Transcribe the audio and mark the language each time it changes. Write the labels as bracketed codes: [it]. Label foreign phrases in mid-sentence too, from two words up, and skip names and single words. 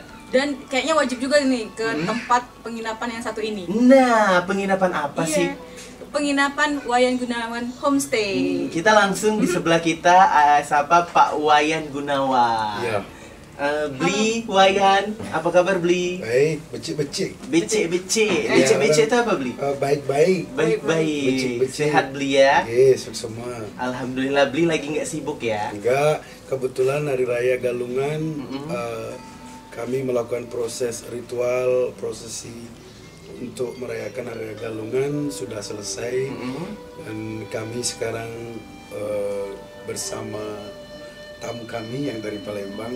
[id] Dan kayaknya wajib juga nih ke tempat penginapan yang satu ini. Nah, penginapan apa sih? Penginapan Wayan Gunawan Homestay. Kita langsung di sebelah kita sapa Pak Wayan Gunawan. Iya. Beli, Wayan, apa kabar Beli? Baik, becik-becik. Becik-becik. Ya, Becik-becik itu apa Beli? Baik-baik. Baik-baik. Becik-becik. Sehat Beli ya? Yes, semua. Alhamdulillah. Beli lagi nggak sibuk ya? Enggak, kebetulan Hari Raya Galungan kami melakukan proses ritual, prosesi untuk merayakan Hari Raya Galungan sudah selesai. Dan kami sekarang bersama tamu kami yang dari Palembang.